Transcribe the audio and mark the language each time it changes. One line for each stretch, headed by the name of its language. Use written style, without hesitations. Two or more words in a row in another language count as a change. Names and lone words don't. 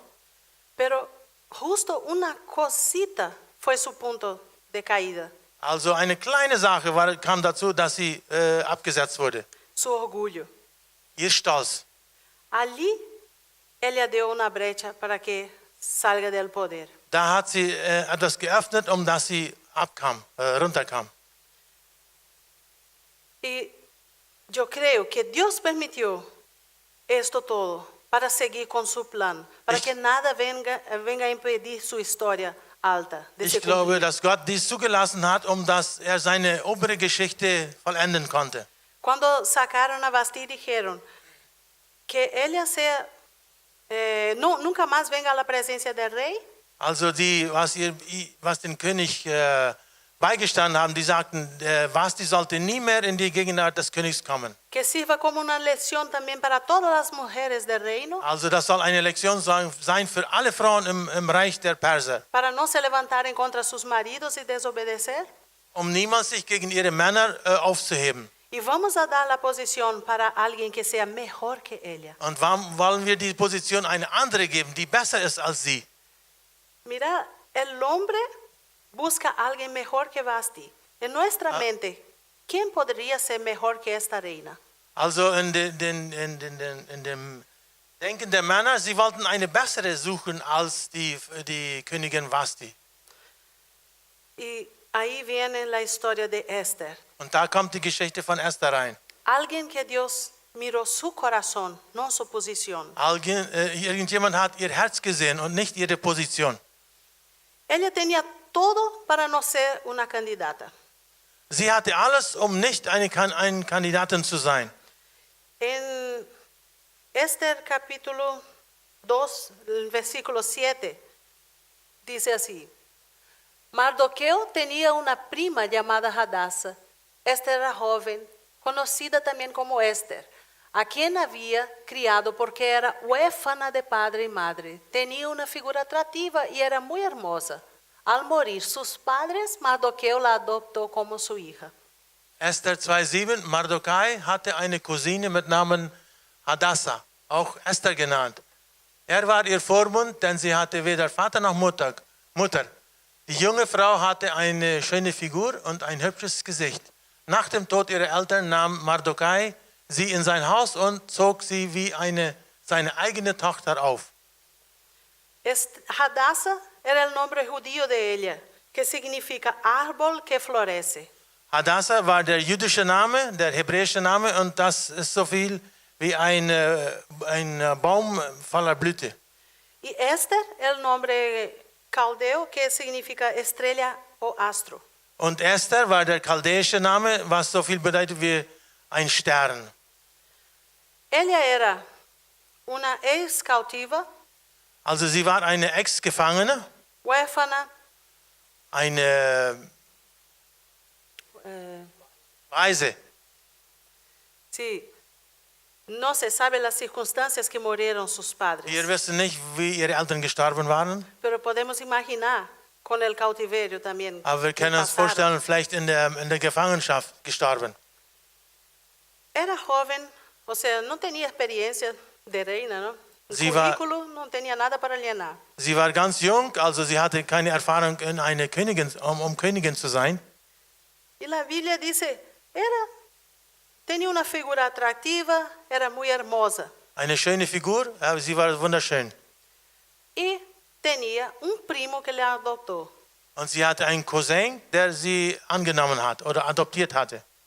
Spanish: Pero justo una cosita fue su punto de caída,
German: Also eine kleine Sache kam dazu, dass sie abgesetzt wurde.
Spanish: su orgullo.
German: Ihr Stolz.
Spanish: Allí ella dio una brecha para que salga del poder.
German: Da hat sie etwas geöffnet, dass sie runterkam.
Spanish: Y yo creo que Dios permitió esto todo para seguir con su plan, para que nada venga a impedir su historia alta. De se
German: Ich glaube,
Spanish: cumplir.
German: dass Gott dies zugelassen hat, dass er seine obere Geschichte vollenden konnte.
Spanish: Cuando sacaron a Basti dijeron que ella sea, nunca más venga a la presencia del rey.
German: Also was den König beigestanden haben, die sagten, Vasti sollte nie mehr in die Gegenwart des Königs kommen.
Spanish: Que sirva como una lección también para todas las mujeres del reino,
German: Also das soll eine Lektion sein für alle Frauen im Reich der Perser,
Spanish: para no se levantar en contra de sus maridos y desobedecer.
German: niemals sich gegen ihre Männer aufzuheben.
Spanish: Y vamos a dar la posición para alguien que sea mejor que ella.
German: Und warum wollen wir die Position eine andere geben, die besser ist als sie?
Spanish: Mira, el hombre busca a alguien mejor que Basti. En nuestra mente, ¿quién podría ser mejor que esta reina?
German: Also in dem Denken der Männer, sie wollten eine bessere suchen als die Königin Vasti.
Spanish: Y ahí viene la historia de Esther.
German: Und da kommt die Geschichte von Esther rein.
Spanish: Alguien que Dios miró su corazón, no su posición.
German: Irgendjemand hat ihr Herz gesehen und nicht ihre Position.
Spanish: Ella tenía todo para no ser una candidata.
German: Sie hatte alles, nicht eine Kandidatin zu sein.
Spanish: En Esther capítulo 2, el versículo 7, dice así: Mardoqueo tenía una prima llamada Hadassa. Esta era joven, conocida también como Esther, a quien había criado porque era huérfana de padre y madre. Tenía una figura atractiva y era muy hermosa. Al morir sus padres, Mardoqueo la adoptó como su hija.
German: Esther 2,7, Mardokai hatte eine Cousine mit Namen Hadassah, auch Esther genannt. War ihr Vormund, denn sie hatte weder Vater noch Mutter. Die junge Frau hatte eine schöne Figur und ein hübsches Gesicht. Nach dem Tod ihrer Eltern nahm Mardokai sie in sein Haus und zog sie wie seine eigene Tochter auf.
Spanish: Hadassah era el nombre judío de ella, que significa árbol que florece.
German: Hadassah war der jüdische Name, der hebräische Name, und das ist so viel wie ein Baum voller Blüte.
Spanish: Y Esther, el nombre caldeo, que significa estrella o astro.
German: Und Esther war der chaldäische Name, was so viel bedeutet wie ein Stern.
Spanish: Ella era una ex cautiva,
German: Also sie war eine Ex-Gefangene,
Spanish: huérfana,
German: eine Waise.
Spanish: sí. No se sabe las circunstancias que murieron sus padres,
German: Wir wissen nicht, wie ihre Eltern gestorben waren,
Spanish: pero podemos imaginar con el cautiverio también.
German: aber wir
Spanish: que
German: können uns
Spanish: pasaron.
German: vorstellen, vielleicht in der Gefangenschaft gestorben.
Spanish: Era joven, o sea, no tenía experiencia de reina, ¿no? El
German: Sie war-
Spanish: currículo no tenía nada para llenar.
German: Sie war ganz jung, also sie hatte keine Erfahrung, um Königin zu sein.
Spanish: Y la Biblia dice, tenía una figura atractiva, era muy hermosa
German: Eine schöne Figur, aber sie war wunderschön.
Spanish: y tenía un primo que le adoptó.
German: Und sie hatte einen Cousin, der sie angenommen hat oder adoptiert hatte.